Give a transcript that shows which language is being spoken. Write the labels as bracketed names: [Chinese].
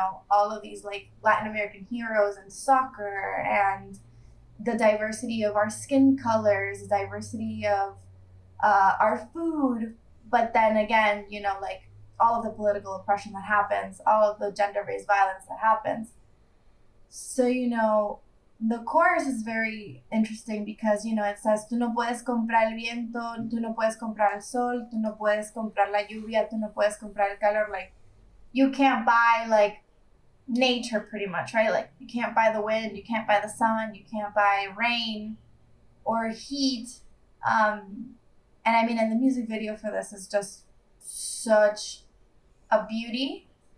[English] all of these, Latin American heroes in soccer, and the diversity of our skin colors, the diversity of our food, but then again, all of the political oppression that happens, all of the gender-based violence that happens. So, the chorus is very interesting because, it says, [Spanish] tú no puedes comprar el viento, tú no puedes comprar el sol, tú no puedes comprar la lluvia, tú no puedes comprar el calor. [English] Like, you can't buy, nature pretty much, right? Like, you can't buy the wind, you can't buy the sun, you can't buy rain or heat. And I mean, and the music video for this is just such a beauty.